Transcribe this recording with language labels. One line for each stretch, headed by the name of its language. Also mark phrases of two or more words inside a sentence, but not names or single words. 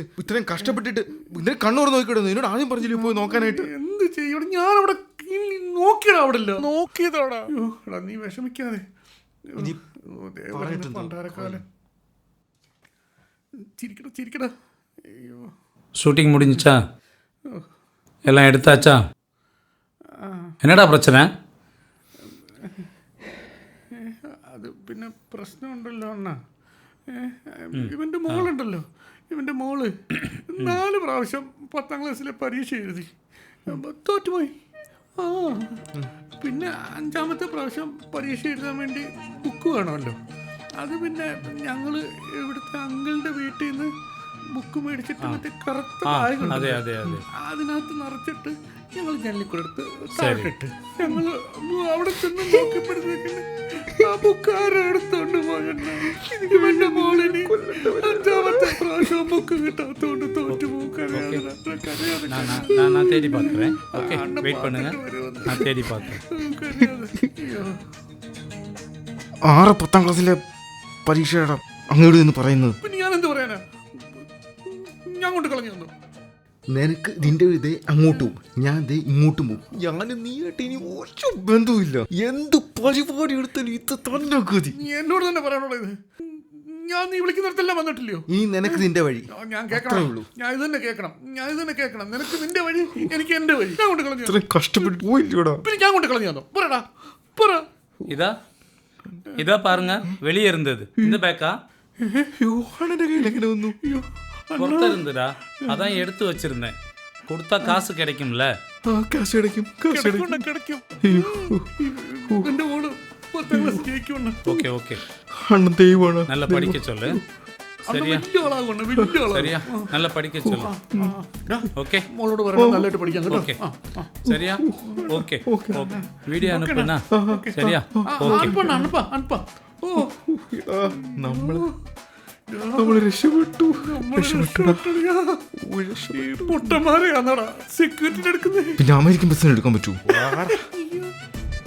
Malayalam: ഇത്രയും കഷ്ടപ്പെട്ടിട്ട് നിന്റെ കണ്ണൂർ നോക്കിയിടുന്നു. എന്നോട് ആദ്യം പറഞ്ഞില്ലേ പോയി നോക്കാനായിട്ട്. എന്ത് ചെയ്യണം? ഞാൻ അവിടെ നോക്കിയടാ. അവിടെ ഇല്ല. നോക്കിയതാടാ. എടാ നീ വിഷമിക്കാതെ. പണ്ടാരക്കാലം. ചിരിക്കടാ. അയ്യോ,
Tamil: ஷூட்டிங் முடிஞ்சிச்சா? எல்லாம் எடுத்தாச்சா? என்னடா பிரச்சனை?
Malayalam: അത് പിന്നെ പ്രശ്നമുണ്ടല്ലോ അണ്ണാ. ഇവന്റെ മോളുണ്ടല്ലോ, ഇവന്റെ മോള് 4 പ്രാവശ്യം 10ാം ക്ലാസ്സിലെ പരീക്ഷ എഴുതി തോറ്റുപോയി. പിന്നെ 5ാമത്തെ പ്രാവശ്യം പരീക്ഷ എഴുതാൻ വേണ്ടി ബുക്ക് വേണമല്ലോ. അത് പിന്നെ ഞങ്ങൾ ഇവിടുത്തെ അങ്കിളുടെ വീട്ടിൽ നിന്ന് ബുക്ക് മേടിച്ചിട്ട് മറ്റേ കറുത്ത അതിനകത്ത് നിറച്ചിട്ട് ഞങ്ങൾ ജനലിക്കൂടെടുത്ത് താഴെട്ട് ഞങ്ങൾ അവിടെ ചെന്ന് നോക്കിയപ്പോഴത്തേക്കിന് ആ ബുക്ക് ആരും എടുത്തോണ്ട് പോയെന്നെ. ഇവന്റെ മോളിന് 5ാമത്തെ പ്രാവശ്യം ബുക്ക് കിട്ടാത്തോണ്ട് തോറ്റു പോകും.
Tamil: நான் தேடி பார்க்குறேன். ஓகே, வெயிட் பண்ணுங்க, நான் தேடி பார்க்குறேன்.
Malayalam: 10ാം ക്ലാസ്സിലെ പരീക്ഷയുടെ അങ്ങോട്ട് നിന്ന് പറയുന്നത്. പിന്നെ ഞാൻ എന്ത് പറയാനാ? ഞാൻ കൊണ്ട് കളഞ്ഞു തന്നു. നിനക്ക് നിന്റെ ഇതേ അങ്ങോട്ടും ഞാൻ ദേ ഇങ്ങോട്ടും പോകും. ഞാൻ നീയായിട്ട് ഇനി ഒരു ബന്ധവുമില്ല. എന്ത് പരിപാടി എടുത്താലും ഇത് തന്നെ ഗതി. നീ എന്നോട് തന്നെ പറയാനുള്ളത് ഇത്. ഞാൻ നീ വിളിക്കുന്നിടത്തെല്ലാം വന്നിട്ടില്ലയോ? ഇനി നിനക്ക് നിന്റെ വഴി. ഞാൻ കേൾക്കണം. ഞാൻ ഇത് തന്നെ കേൾക്കണം. നിനക്ക് നിന്റെ വഴി, എനിക്ക് എന്റെ വഴി. ഞാൻ കൊണ്ട് കളഞ്ഞു. ഇത്രയും കഷ്ടപ്പെട്ട് പോയില്ലോടാ. പിന്നെ ഞാൻ കൊണ്ട് കളഞ്ഞു തന്നോ? പറടാ, പറ.
Tamil: இதா பாருங்க, வெளியே இருந்தது. இந்த பேக்கா பொறுத்த இருந்துடா. அதான் எடுத்து வச்சிருந்தேன். கொடுத்தா காசு கிடைக்கும்ல? കാശ് கிடைக்கும். ஓகே ஓகே,
Malayalam: അണ്ണൻ ദൈവമാണ്.
Tamil: நல்லா படிக்க சொல்லு. சரியா? சரியா, நல்லா படிக்க சொல்லு. ஓகே,
Malayalam: മോളോട് പറയണം നല്ലതായിട്ട് പഠിക്കാൻ കേട്ടോ.
Tamil: ஓகே, சரியா? ஓகே ஓகே, வீடியோ அனுப்புனா. சரியா? ஓகே,
Malayalam: അനുപ്പ. ഓ നമ്മള് രക്ഷപ്പെട്ടു. പൊട്ടന്മാരെയാണോടാ സെക്യൂരിറ്റി എടുക്കുന്നത്? പിന്നെ അമേരിക്കൻ ബസ്സിന് എടുക്കാൻ പറ്റൂ.